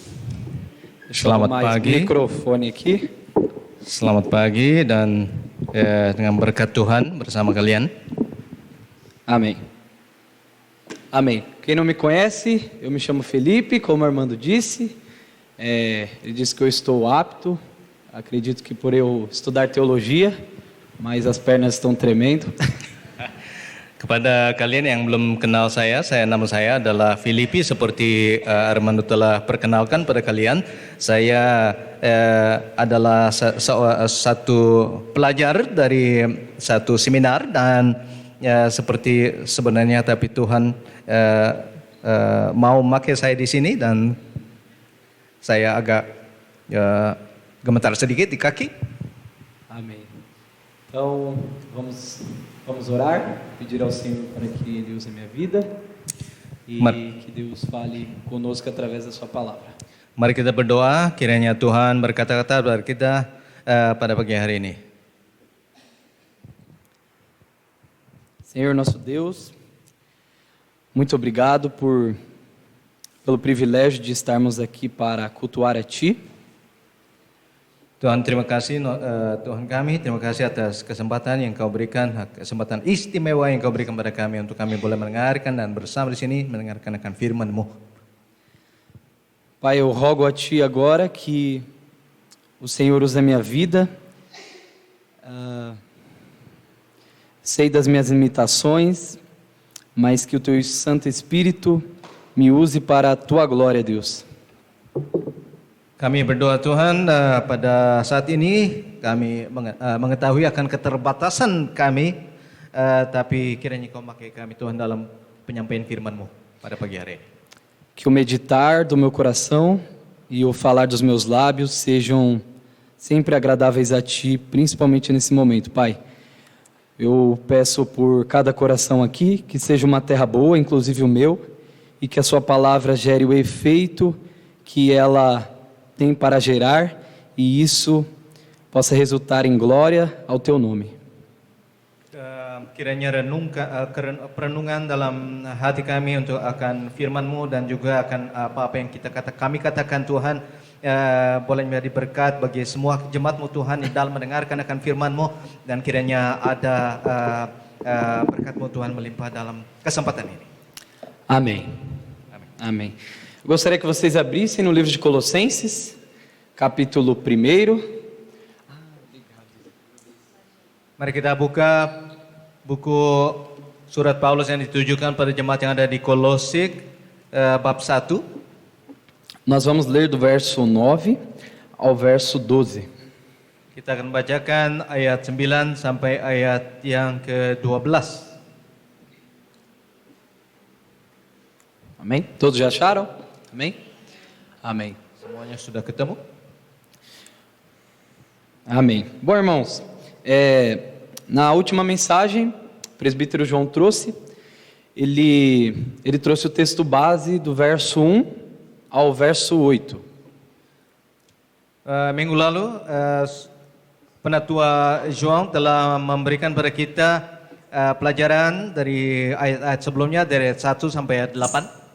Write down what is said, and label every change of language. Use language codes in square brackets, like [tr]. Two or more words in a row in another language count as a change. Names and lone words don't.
[pt] Deixa eu [id] Selamat [pt] tomar mais [id] pagi. [pt] microfone aqui. [id] Selamat pagi dan dengan berkat Tuhan bersama kalian. [pt] Amém. Amém. Quem não me conhece, eu me chamo Felipe, como o Armando disse. Ele disse que eu estou apto. Acredito que por eu estudar teologia, mas as pernas estão tremendo. [id] Kepada kalian yang belum kenal nama saya adalah Filipi, seperti Armando telah perkenalkan pada kalian. Saya adalah satu pelajar dari satu seminar dan seperti sebenarnya tapi Tuhan mau memakai saya di sini dan saya agak gemetar sedikit di kaki. [pt] Amém. Então, vamos orar, pedir ao Senhor para que Ele use a minha vida. e que Deus fale conosco através da sua palavra. [id] Mari kita berdoa, kiranya Tuhan berkata-kata kepada kita pada pagi hari ini. [pt] Senhor nosso Deus, muito obrigado pelo privilégio de estarmos aqui para cultuar a Ti. [id] Tuhan, terima kasih Tuhan kami, terima kasih atas kesempatan yang Kau berikan, kesempatan istimewa yang Kau berikan kepada kami untuk kami boleh mendengarkan dan bersama di sini mendengarkan akan firman-Mu. [pt] Pai, eu rogo a Ti agora que o Senhor use a minha vida. Sei das minhas limitações, mas que o Teu Santo Espírito me use para a Tua glória, Deus. [id] Kami berdoa Tuhan, pada saat ini kami mengetahui akan keterbatasan kami, tapi kiranya Kau pakai kami Tuhan dalam penyampaian firman-Mu pada pagi hari ini. [pt] Que o meditar do meu coração e o falar dos meus lábios sejam sempre agradáveis a Ti, principalmente nesse momento, Pai. Eu peço por cada coração aqui, que seja uma terra boa, inclusive o meu, e que a Sua palavra gere o efeito que ela tem para gerar, e isso possa resultar em glória ao Teu nome. [id] Kiranya perenungan dalam hati kami untuk akan firman-Mu dan juga akan apa-apa yang kami katakan Tuhan, boleh menjadi berkat bagi semua jemaat-Mu Tuhan di dalam mendengarkan akan firman-Mu, dan kiranya ada berkat-Mu Tuhan melimpah dalam kesempatan ini. [pt] Amém. Amém. Eu gostaria que vocês abrissem no livro de Colossenses, capítulo 1. [id] Mari kita buka buku surat Paulus yang ditujukan pada jemaat yang ada di Kolose, bab 1. [pt] Nós vamos ler do verso 9 ao verso 12. [id] Kita akan bacakan ayat 9 sampai ayat yang ke-12. [pt] Amém? Todos já acharam? Amém? Amém. [id] Semuanya sudah ketemu? [pt] Amém. Bom, irmãos, na última mensagem, o presbítero João trouxe, ele trouxe o texto base do verso 1 ao verso 8. [id] Minggu lalu Penatua João telah memberikan kepada kita pelajaran dari ayat-ayat sebelumnya, dari ayat 1 sampai ayat 8.